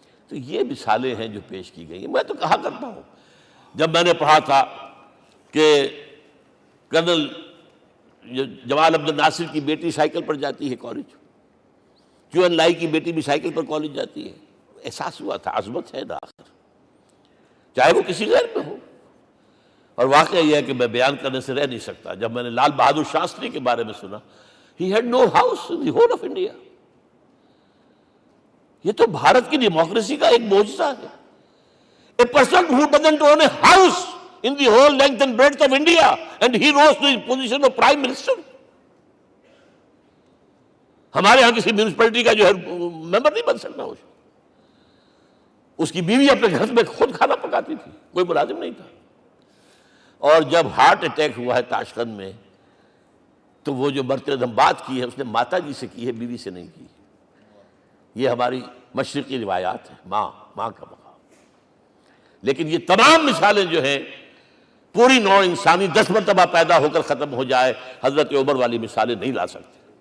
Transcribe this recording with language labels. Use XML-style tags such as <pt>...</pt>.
<ur>تو یہ مثالیں ہیں جو پیش کی گئی ہیں. میں تو کہا کرتا ہوں، جب میں نے پڑھا تھا کہ کرنل جمال عبد الناصر کی بیٹی سائیکل پر جاتی ہے کالج، چون لائی کی بیٹی بھی سائیکل پر کالج جاتی ہے، احساس ہوا تھا عظمت ہے نا آخر، چاہے وہ کسی غیر میں ہو. اور واقعہ یہ ہے کہ میں بیان کرنے سے رہ نہیں سکتا. جب میں نے لال بہادر شاستری کے بارے میں سنا،</ur> <en>he had no house in the whole of India.</en> <ur>یہ تو بھارت کی ڈیموکریسی کا ایک معجزہ ہے.</ur> <en>A person who doesn't own a house in the whole length and breadth of India, and he rose to the position of Prime Minister.</en> <ur>ہمارے ہاں کسی میونسپلٹی کا جو ہے ممبر نہیں بن سکتا، اس کی بیوی اپنے گھر میں خود کھانا پکاتی تھی، کوئی ملازم نہیں تھا۔ اور جب ہارٹ اٹیک ہوا ہے تاشقند میں، تو وہ جو مرتد ہم بات کی ہے اس نے ماتا جی سے کی ہے، بیوی سے نہیں کی۔ یہ ہماری مشرقی روایات ہیں، ماں کا مقام۔ لیکن یہ تمام مثالیں جو ہیں، پوری نوع انسانی 10 مرتبہ پیدا ہو کر ختم ہو جائے، حضرت عمر والی مثالیں نہیں لا سکتے۔</ur>